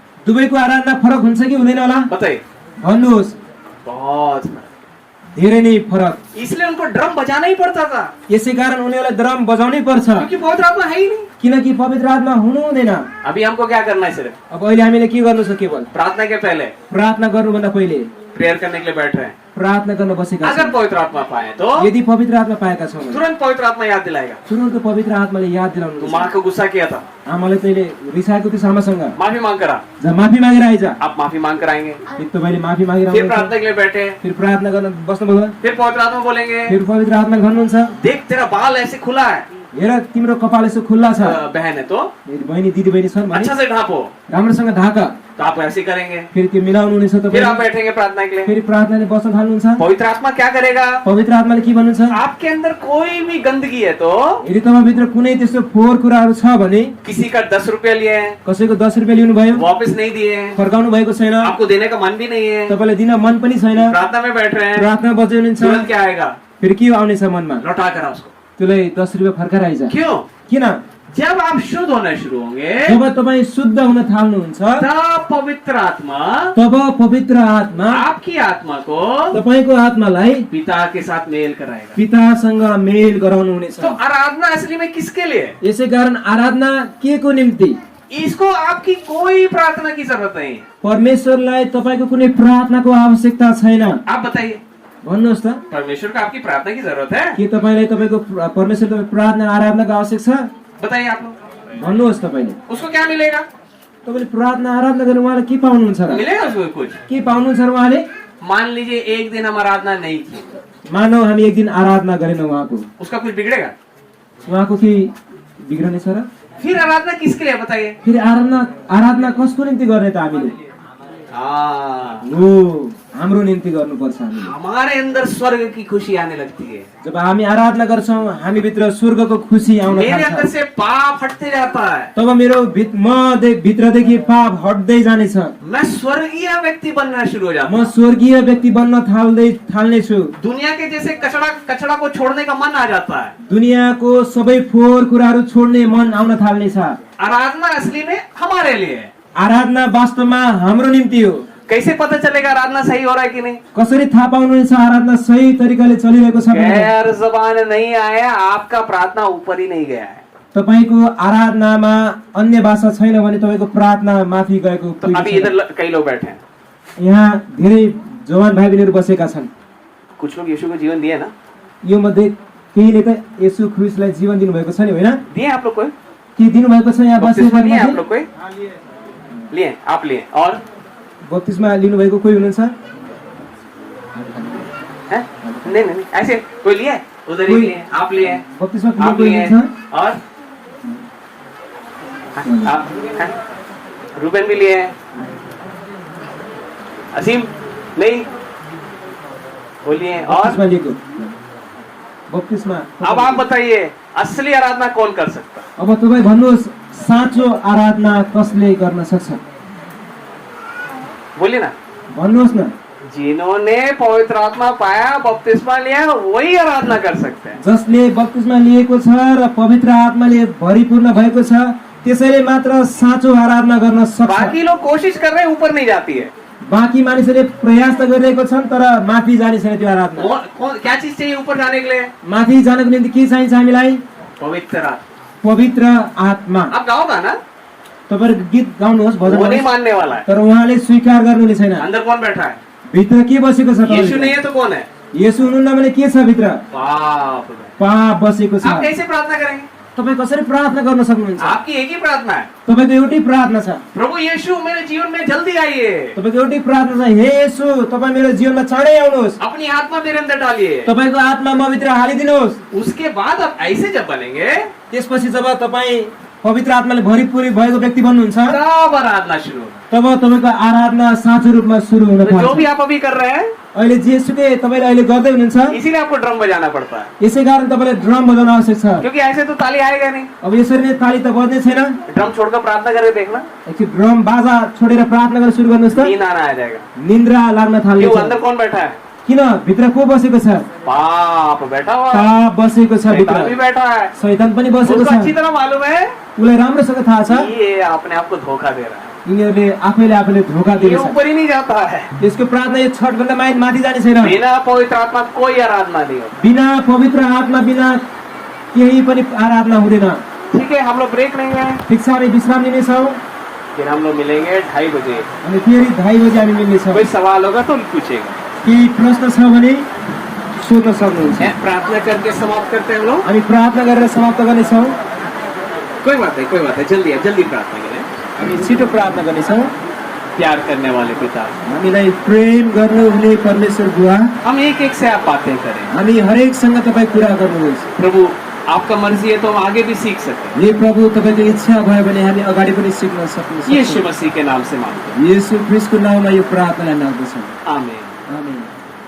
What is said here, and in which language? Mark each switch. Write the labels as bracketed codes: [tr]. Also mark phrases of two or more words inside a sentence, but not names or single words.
[ne] दुवैको आराधना फरक हुन्छ कि हुँदैन होला? [hi] बताइए। [ne] भन्नुहोस्। [hi] बहुत फर्क। [ne] धेरै नै फरक। [hi] इसलिए उनको ड्रम बजाना ही पड़ता था, [ne] यसै कारण उनीहरूलाई ड्रम बजाउनै पर्छ। [hi] क्योंकि पवित्र आत्मा है ही नहीं। [ne] किनकि पवित्र आत्मा हुनु हुँदैन। [hi] अभी हमको क्या करना है? सिर्फ [ne] अब अहिले हामीले के गर्नु छ? केवल [hi] प्रार्थना के पहले [ne] प्रार्थना गर्नुभन्दा पहिले [hi] प्रेयर करने के लिए बैठ रहे हैं। [ne] प्रार्थना गर्न बसेका [hi] अगर [ne] छौँ। [hi] पवित्र आत्मा पाए तो [ne] यदि पवित्र आत्मा पाएका छौँ भने [hi] तुरंत पवित्र आत्मा याद दिलाएगा। [ne] तुरन्त पवित्र आत्माले याद दिलाउनु। [hi] तुम माँ को गुस्सा किया था, [ne] आमाले तैँले रिसाएको थियो आमासँग, [hi] माफी मांग करा, [ne] जा माफी मागेर आइज। [hi] आप माफी मांग कर आएंगे। [ne] फिर तपाईँले माफी मागेर [hi] फिर [ne] आउनुहुन्छ। [hi] प्रार्थना के लिए बैठे, [ne] फिर प्रार्थना गर्न बस्नुभयो। [hi] फिर पवित्र आत्मा बोलेंगे, [ne] फिर पवित्र आत्मा भन्नुहुन्छ, [hi] देख तेरा बाल ऐसे खुला है, [ne] हेर तिम्रो कपाल यसो खुल्ला छ। [hi] बहन है तो [ne] बहिनी दिदी बहिनी छन् भने [hi] अच्छा से ढांपो, [ne] राम्रोसँग ढाक। [hi] तो आप ऐसे करेंगे। [ne] फिर त्यो मिलाउनु हुनेछ [hi] फिर आप [ne] तपाईँ। [hi] बैठेंगे प्रार्थना के लिए। [ne] फेरि प्रार्थनाले बस्न थाल्नुहुन्छ। [hi] पवित्र आत्मा क्या करेगा? [ne] पवित्र आत्माले के भन्नुहुन्छ? [hi] आपके अंदर कोई भी गंदगी है तो [ne] यदि तपाईँभित्र कुनै त्यस्तो फोहोर कुराहरू छ भने, [hi] किसी का 10 रुपया लिए हैं, [ne] कसैको 10 रुपियाँ लिनुभयो, [hi] वापस नहीं दिए, [ne] फर्काउनु भएको छैन, [hi] आपको देने का मन भी नहीं है, [ne] तपाईँलाई दिन मन पनि छैन, [hi] प्रार्थना में बैठ रहे हैं, [ne] प्रार्थना बजाउनुहुन्छ, [hi] तुरंत क्या आएगा? [ne] फेरि के आउनेछ मनमा? [hi] लौटा कर उसको। [ne] त्यसलाई 10 रुपियाँ फर्काएर आइज। [hi] क्यों? [ne] किन? [hi] जब आप शुद्ध होना शुरू होंगे [ne] जब तपाईँ शुद्ध हुन थाल्नुहुन्छ [hi] तब पवित्र आत्मा [ne] तब पवित्र आत्मा [hi] आपकी आत्मा को [ne] तपाईँको आत्मालाई [hi] पिता के साथ मेल कराएगा। [ne] पितासँग मेल गराउनु हुनेछ। [hi] तो आराधना असली में किसके लिए? [ne] यसै कारण आराधना के को निम्ति? [hi] इसको आपकी कोई प्रार्थना की जरूरत नहीं। [ne] परमेश्वरलाई तपाईँको कुनै प्रार्थनाको आवश्यकता छैन। [hi] आप बताइए, [ne] भन्नुहोस् त, [hi] परमेश्वर को आपकी प्रार्थना की जरूरत है? [ne] के तपाईँलाई तपाईँको परमेश्वर तपाईँ प्रार्थना आराधनाको आवश्यक छ? [hi] बताइए आप लोग। [ne] भन्नुहोस् तपाईँले। [hi] उसको क्या मिलेगा? [ne] तपाईँले प्रार्थना आराधना गर्नु उहाँले के पाउनुहुन्छ र? [hi] मिलेगा उसको कुछ? [ne] के पाउनुहुन्छ र उहाँले? [hi] मान लीजिए एक दिन हम आराधना नहीं की, [ne] मानौ हामी एक दिन आराधना गरेनौँ उहाँको, [hi] उसका कुछ बिगड़ेगा? [ne] उहाँको के बिग्रनेछ र? [hi] फिर आराधना किसके लिए बताइए? [ne] फेरि आराधना कसको निम्ति गर्ने त हामीले? [hi] हाँ, [ne] हो, हाम्रो निम्ति गर्नुपर्छ हामीले। [hi] हमारे अंदर स्वर्ग की खुशी आने लगती है। [ne] जब हामी आराधना गर्छौँ हामी भित्र स्वर्गको खुसी आउन [hi] मेरे अंदर [ne] थाल्छ। [hi] से पाप हटते जाता है, [ne] तब मेरो भित्रदेखि पाप हट्दै जानेछ। [hi] मैं स्वर्गीय व्यक्ति बनना शुरू हो जाता [ne] म [hi] हूँ। [ne] स्वर्गीय व्यक्ति बन्न थाल्नेछु। [hi] दुनिया के जैसे कचड़ा को छोड़ने का मन आ जाता है। [ne] दुनियाँको सबै फोहोर कुराहरू छोड्ने मन आउन थाल्नेछ। [hi] आराधना असली में हमारे लिए है। [ne] आराधना वास्तवमा हाम्रो निम्ति हो। [hi] कैसे पता चलेगा आराधना सही हो रहा है कि नहीं? [ne] कसरी थाहा पाउनुहुन्छ आराधना सही तरिकाले चलिरहेको छ भने? [hi] गैर जबान नहीं आया, आपका प्रार्थना ऊपर ही नहीं गया है। [ne] तपाईको आराधनामा अन्य भाषा छैन भने तपाईको प्रार्थना माथि गएको [hi] तो अभी इधर कई लोग बैठे हैं, [ne] यहाँ धेरै जवान भाइ बहिनीहरू बसेका छन्। [hi] कुछ लोग यीशु को जीवन दिए ना? [ne] यो मध्ये केहीले त येशू ख्रीष्टलाई जीवन दिनुभएको छ नि, होइन? [hi] दिए आप लोग को? [ne] के दिनुभएको छ यहाँ [hi] बपतिस्मा लिए आप [ne] बसेका? [hi] लोग को? लिए, आप लिए। और [ne] बत्तिसमा लिनुभएको कोही हुनुहुन्छ? [hi] है? नहीं नहीं ऐसे कोई लिए? उधर ही कोई- लिए, आप लिए, [ne] बत्तिसमा [hi] आप [ne] कोही [hi] लिए, [ne] हुनुहुन्छ? [hi] और आप हैं? रूबेन भी लिए, असीम नहीं बोलिए। और [ne] बत्तिसमा लिएको बत्तिसमा। [hi] अब आप बताइए असली आराधना कौन कर सकता? [ne] अब तपाईँ भन्नुहोस् साँचो आराधना कसले गर्न सक्छ? [hi] बोलिए ना। [ne] भन्नुहोस् न। [hi] जिन्होंने पवित्र आत्मा पाया, बपतिस्मा लिया, वही आराधना कर सकते हैं। [ne] जसले बत्तिसमा लिएको छ र पवित्र आत्माले भरिपूर्ण भएको छ त्यसैले मात्र साँचो आराधना गर्न सक्छ। [hi] बाकी लोग कोशिश कर रहे हैं, ऊपर नहीं जाती है। [ne] बाँकी मानिसहरूले प्रयास त गरिरहेको छन् तर माथि जाने छैन त्यो आराधना। [hi] क्या चीज चाहिए ऊपर जाने के लिए? [ne] माथि जानको निम्ति के चाहिन्छ हामीलाई? [hi] पवित्र आत्मा। [ne] पवित्र आत्मा। [hi] आप गाओगा ना? [ne] तपाईहरु गीत गाउनुहोस्, भजन [hi] वो नहीं [ne] गाउनुहोस्, [hi] मानने वाला है। [ne] तर उहाँले स्वीकार गर्नुहुने छैन। [hi] अंदर कौन बैठा है? [ne] भित्र के बसेको छ? [hi] यीशु नहीं है तो कौन है? [ne] येशू हुनुहुन्न भने के छ भित्र? [hi] पाप। [ne] पाप बसेको छ। [hi] आप कैसे प्रार्थना करेंगे? [ne] तपाईँ कसरी प्रार्थना गर्न सक्नुहुन्छ? [hi] आपकी एक ही प्रार्थना है, [ne] तपाईँको एउटै प्रार्थना छ। [hi] प्रभु यीशु मेरे जीवन में जल्दी आइए, [ne] तपाईँको एउटै प्रार्थना छ, हे येशू तपाईँ मेरो जीवनमा चाँडै आउनुहोस्, [hi] अपनी आत्मा मेरे अंदर डालिए। [ne] तपाईँको आत्मा मभित्र हालिदिनुहोस्। [hi] उसके बाद आप ऐसे जब बनेंगे [ne] त्यसपछि जब तपाईँ पवित्र आत्माले भरिपूरी भएको व्यक्ति बन्नुहुन्छ, [hi] तब आराधना शुरू होगा। [ne] तब तपाईँको आराधना साँचो रूपमा सुरु हुन [hi] तो जो भी [ne] थाल्छ। [hi] आप अभी कर रहे हैं, [ne] अहिले जेसुकै तपाईँले अहिले गर्दै हुनुहुन्छ, [hi] इसीलिए आपको ड्रम बजाना पड़ता है, [ne] यसै कारण तपाईँले ड्रम बजाउन आवश्यक छ। [hi] क्योंकि ऐसे तो ताली आएगा नहीं। [ne] अब यसरी नै ताली त बज्ने छैन। [hi] ड्रम छोड़कर प्रार्थना करके देखना, [ne] एकछिन ड्रम बाजा छोडेर प्रार्थना गर्न सुरु गर्नुहोस् त, [hi] नींद आना आ जाएगा। [ne] निन्द्रा लाग्न [hi] क्यों? [ne] थाल्नेछ। [hi] अंदर कौन बैठा है? [ne] किन? भित्र को बसेको छ? [hi] पाप बैठा हुआ है, [ne] पाप बसेको छ [hi] शैतान भी [ne] भित्र, [hi] बैठा है। [ne] शैतान पनि बसेको [hi] उसको अच्छी [ne] छ। [hi] तरह मालूम है [ne] उसलाई राम्रोसँग थाहा छ [hi] ये अपने आप को धोखा दे रहा है, [ne] यिनीहरूले आफैले आफैले धोका [hi] ये [ne] दिएको छ। [hi] ऊपर ही नहीं जाता है। [ne] यसको प्रार्थना यो छठभन्दा माथि जाने छैन। [hi] बिना पवित्र आत्मा कोई आराधना नहीं होती। [ne] बिना पवित्र आत्मा बिना केही पनि आराधना हुँदैन। [hi] ठीक है, हम लोग ब्रेक लेंगे, [ne] ठिक छ, हामी विश्राम लिनेछौँ, [hi] फिर हम लोग मिलेंगे 2:30 बजे। [ne] अनि फेरि 2:30 बजे हामी मिल्नेछौँ। [hi] कोई सवाल होगा तो पूछेगा। [ne] केही प्रश्न छ भने सोध्न सक्नुहुन्छ। [hi] प्रार्थना करके समाप्त करते हैं हम लोग। [ne] हामी प्रार्थना गरेर समाप्त गर्नेछौँ। [hi] कोई बात नहीं, जल्दी प्रार्थना करें। [ne] हामी छिटो प्रार्थना गर्नेछौँ। [hi] प्यार करने वाले पिता, [ne] हामीलाई प्रेम गर्नुहुने परमेश्वर बुवा, [hi] हम एक एक से आप बातें करें। [ne] हामी हरेकसँग तपाईँ कुरा गर्नुहोस्। [hi] प्रभु आपका मर्जी है तो हम आगे भी सीख सकते हैं। [ne] हे प्रभु, तपाईँको इच्छा भयो भने हामी अगाडि पनि सिक्न सक्छौँ। [hi] यीशु मसीह के नाम से मांगते हैं, [ne] येशू ख्रीष्टको नाममा यो प्रार्थना माग्दछौँ। [hi] आमीन। [ne] आमीन।